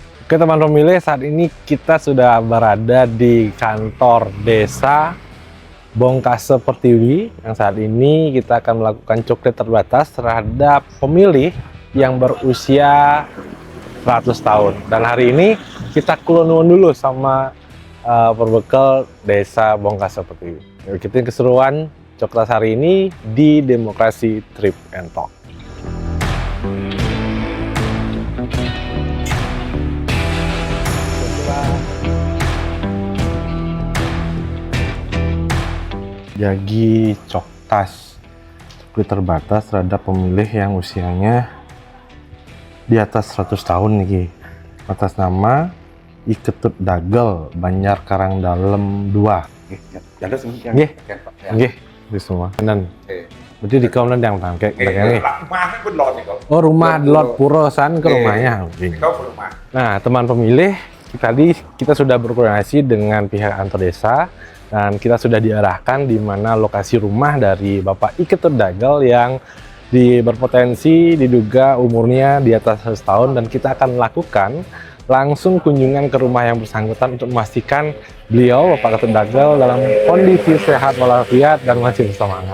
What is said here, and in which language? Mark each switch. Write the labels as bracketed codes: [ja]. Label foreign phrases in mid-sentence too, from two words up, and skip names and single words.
[id] Oke teman pemilih, saat ini kita sudah berada di kantor desa Bongkase Pertiwi, yang saat ini kita akan melakukan coklit terbatas terhadap pemilih yang berusia 100 tahun. Dan hari ini kita kulon dulu sama perbekal desa Bongkase Pertiwi. Ikutin keseruan coklat hari ini di Demokrasi Trip and Talk. Jagi coktas coklit terbatas terhadap pemilih yang usianya di atas 100 tahun nih, atas nama Iketut Dagel Banjar Karang Dalem 2. Ada semua [ban] Nggih. Nggih, [id] itu semua. Dan berarti di kaum yang tangkek ini. Oh, rumah Lord Purosan ke rumahnya. Nah, teman pemilih, tadi kita sudah berkoordinasi dengan pihak kantor desa dan kita sudah diarahkan di mana lokasi rumah dari Bapak Iketut Dagel yang berpotensi diduga umurnya di atas 100 tahun, dan kita akan melakukan langsung kunjungan ke rumah yang bersangkutan untuk memastikan beliau Bapak Iketut Dagel dalam kondisi sehat walafiat dan masih bersemangat.